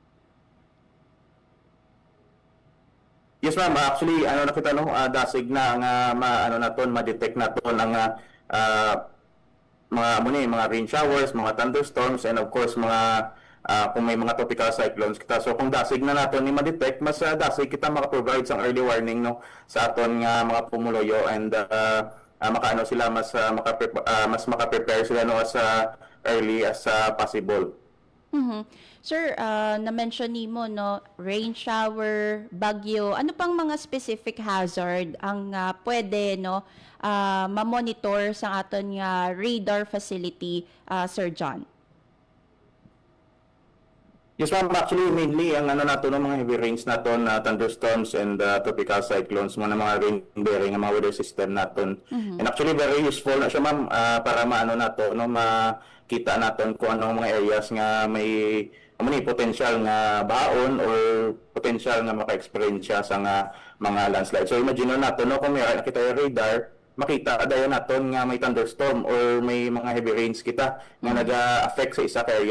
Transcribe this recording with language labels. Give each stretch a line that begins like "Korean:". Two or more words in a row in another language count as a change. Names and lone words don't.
English: Yes ma'am,
Hiligaynon: actually nakita no dasig na nga naton ma-detect naton ang mga
English: rain showers,
Hiligaynon: mga thunderstorms,
English: and of course
Hiligaynon: mga kung may mga
English: tropical cyclones
Hiligaynon: kita. So kung dasig na naton ni ma-detect, mas dasig kita maka-provide sang
English: early warning
Hiligaynon: no sa aton nga mga pumuluyo, and makaano sila mas maka-prepare sila no
English: as early as possible.
Hiligaynon: Sir, na-mention nimo no
English: rain shower,
Hiligaynon: bagyo, ano pang mga
English: specific hazard
Hiligaynon: ang pwede no ma-monitor sa aton nga
English: radar facility,
Hiligaynon: Sir John?
English: Yes ma'am, actually mainly
Hiligaynon: ang nato ng mga
English: heavy rains
Hiligaynon: naton,
English: thunderstorms and tropical cyclones,
Hiligaynon: mga
English: rain bearing
Hiligaynon: mga
English: weather system
Hiligaynon: naton.
English: And actually very useful
Hiligaynon: na siya ma'am para nato no makita naton kung anong mga areas nga may potential nga baon
English: or potential
Hiligaynon: nga maka-experience siya sa mga landslide.
English: So imagine
Hiligaynon: nato no kung may nakita yung radar makita dayon naton nga may thunderstorm or may mga
English: heavy rains
Hiligaynon: kita nga naga-affect sa isa ka area.